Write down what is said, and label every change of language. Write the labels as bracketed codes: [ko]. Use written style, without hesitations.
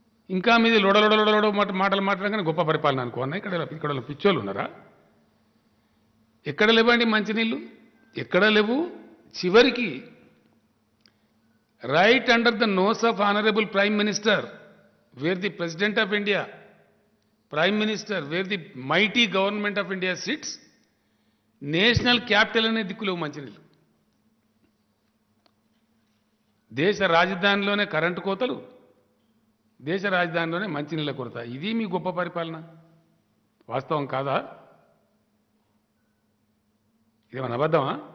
[te] ఇంకా మీది లొడలొడలొడలో మాటలు మాట్లాడగానే గొప్ప పరిపాలన అనుకోన్నా. ఇక్కడ పిచ్చోళ్ళు ఉన్నారా? ఎక్కడ లేవండి మంచినీళ్ళు? ఎక్కడ లేవు. [en] చివరికి right under the nose of honourable prime minister where the President of India, Prime Minister, where the mighty government of India sits, national capital [te] అనే దిక్కులో మంచినీళ్ళు. దేశ రాజధానిలోనే కరెంటు కోతలు, దేశ రాజధానిలోనే మంచినీళ్ళ కొరత. ఇది మీ గొప్ప పరిపాలన వాస్తవం కాదా? ఇదేమన్నా అబద్ధమా?